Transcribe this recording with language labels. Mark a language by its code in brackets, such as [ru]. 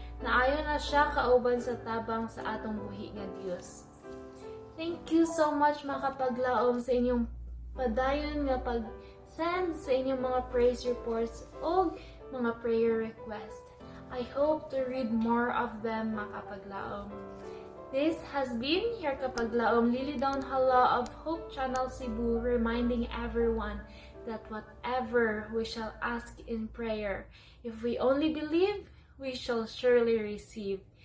[ceb] Naayon na siya kauban sa tabang sa atong buhi nga Dios. [en] Thank you so much mga kapaglaom [ceb] sa inyong padayon nga pag-send sa inyong [en] mga praise reports o mga prayer request. I hope to read more of them [ceb] mga kapaglaom. [en] This has been your Kapaglaom Lily Dawn Hala of Hope Channel Cebu, reminding everyone that whatever we shall ask in prayer, if we only believe, we shall surely receive.